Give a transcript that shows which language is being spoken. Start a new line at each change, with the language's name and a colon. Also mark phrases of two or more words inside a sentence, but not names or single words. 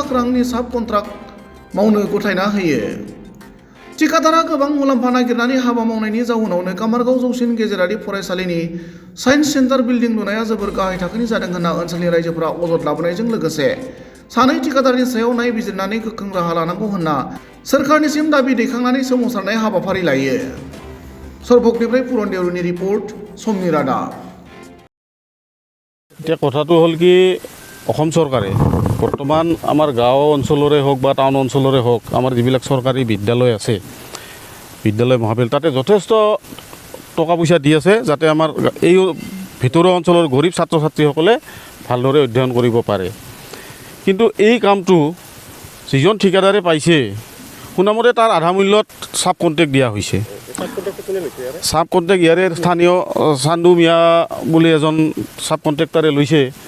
Bodo: रांनि साब कन्ट्राक्ट मावनो गथायना होयो ठिकादारा गोबां मुलाम्फा नागिरनानै हाबा मावनायनि जाउनावनो कामारगाव जौसिन गेजेरारि फरायसालिनि
English: science center
Bodo: बिल्डिं लुनाया जोबोर गाहाय थाखोनि जादों होनना ओनसोलनि रायजोफोरा अजद लाबोनायजों लोगोसे सानै ठिकादारनि सायाव नायबिजिरनानै गोख्रों राहा लानांगौ होनना सोरखारनिसिम दाबि दैखांनानै सोमावसारनाय हाबाफारि लायो सरबगनिफ्राय पुरन देउरिनि रिपर्ट समनि रादाब
Assamese: এতিয়া কথাটো হ'ল কি অসম চৰকাৰে বৰ্তমান আমাৰ গাঁও অঞ্চলৰে হওক বা টাউন অঞ্চলৰে হওক আমাৰ যিবিলাক চৰকাৰী বিদ্যালয় আছে বিদ্যালয় মহাবিদ্যালয় তাতে যথেষ্ট টকা পইচা দি আছে যাতে আমাৰ এই ভিতৰুৱা অঞ্চলৰ গৰীব ছাত্ৰ ছাত্ৰীসকলে ভালদৰে অধ্যয়ন কৰিব পাৰে কিন্তু এই কামটো যিজন ঠিকাদাৰে পাইছে শুনামতে তাৰ আধা মূল্যত
English: sub contract
Assamese: দিয়া হৈছে
English: sub contract
Assamese: ইয়াৰে স্থানীয় চান্দু মিয়া বুলি এজন
English: sub contractor
Assamese: লৈছে